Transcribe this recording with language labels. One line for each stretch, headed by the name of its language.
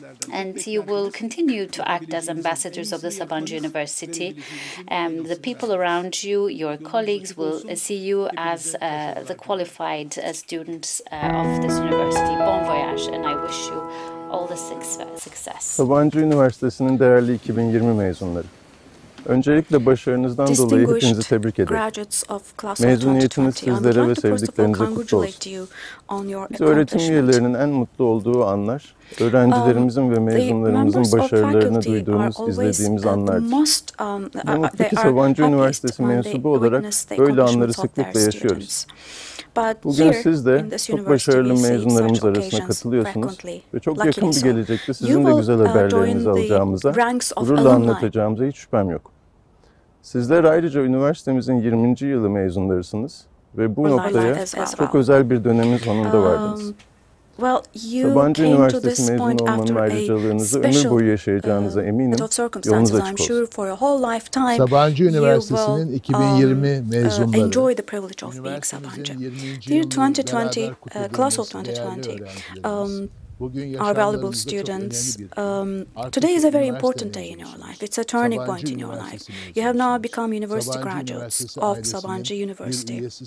English: And you will continue to act as ambassadors of the Sabancı University. The people around you, your colleagues, will see you as the qualified students of this university. Bon voyage, and I wish you all the success.
Turkish: Sabancı Üniversitesi'nin değerli 2020 mezunları. Öncelikle başarınızdan dolayı hepinizi tebrik ederim. Mezuniyetiniz sizlere ve sevdiklerinize kutlu olsun. Biz öğretim üyelerinin en mutlu olduğu anlar, öğrencilerimizin ve mezunlarımızın başarılarını duyduğumuz, izlediğimiz anlardır. Yanıttaki Sabancı Üniversitesi mensubu olarak böyle anları sıklıkla yaşıyoruz. Bugün siz de çok başarılı mezunlarımız arasına katılıyorsunuz ve çok yakın bir gelecekte sizin de güzel haberlerinizi alacağımıza, gururla anlatacağımıza hiç şüphem yok. Sizler ayrıca üniversitemizin 20. yılı mezunlarısınız ve bu noktaya çok özel bir dönemin sonunda vardınız. Sabancı Üniversitesi mezunu olmanın ayrıcalığınızı ömür boyu yaşayacağınıza eminim. Yolunuz açık olsun. Sabancı Üniversitesi'nin 2020 mezunları.
English: Dear 2020, class of 2020, our valuable students, today is a very important day in your life. It's a turning point in your life. You have now become university graduates of Sabancı University.